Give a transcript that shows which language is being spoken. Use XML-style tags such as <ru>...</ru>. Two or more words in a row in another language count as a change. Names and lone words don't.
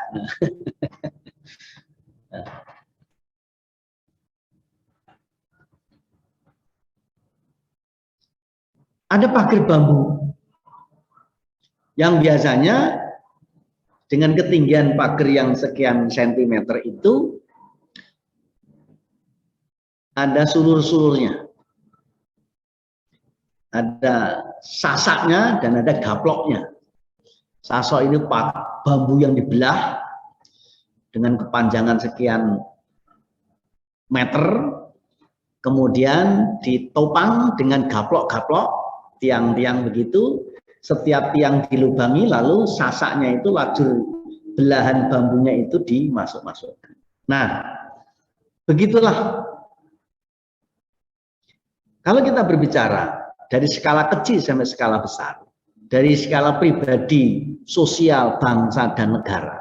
<id>Ada pagar bambu yang biasanya dengan ketinggian pagar yang sekian sentimeter itu ada sulur-sulurnya, ada sasaknya dan ada gaploknya. Sasok ini bambu yang dibelah dengan kepanjangan sekian meter, kemudian ditopang dengan gaplok-gaplok, tiang-tiang begitu, setiap tiang dilubangi, lalu sasaknya itu lajur belahan bambunya itu dimasuk-masukkan. Nah, begitulah. Kalau kita berbicara dari skala kecil sampai skala besar, dari skala pribadi, sosial, bangsa, dan negara.</id>